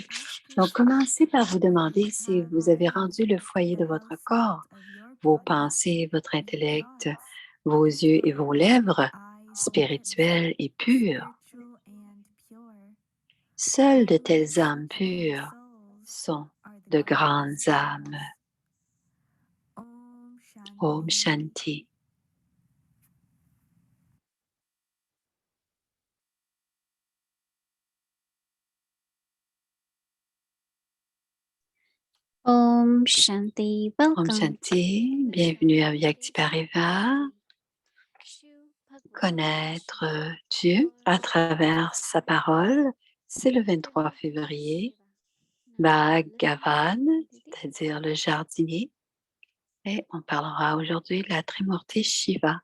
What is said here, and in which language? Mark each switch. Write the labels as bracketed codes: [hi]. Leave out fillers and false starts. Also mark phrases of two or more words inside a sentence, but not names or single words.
[fr] Donc, commencez par vous demander si vous avez rendu le foyer de votre corps, vos pensées, votre intellect, vos yeux et vos lèvres spirituelles et pures. Seules de telles âmes pures sont de grandes âmes. [sa] ॐ शान्ति. ॐ शान्ति, Om welcome. Shanti, [fr] bienvenue à Vyakti-Pariva. Connaître Dieu à travers sa parole, c'est le 23 février. Bhagavan, c'est-à-dire le jardinier. Et on parlera aujourd'hui de la Trimurti Shiva.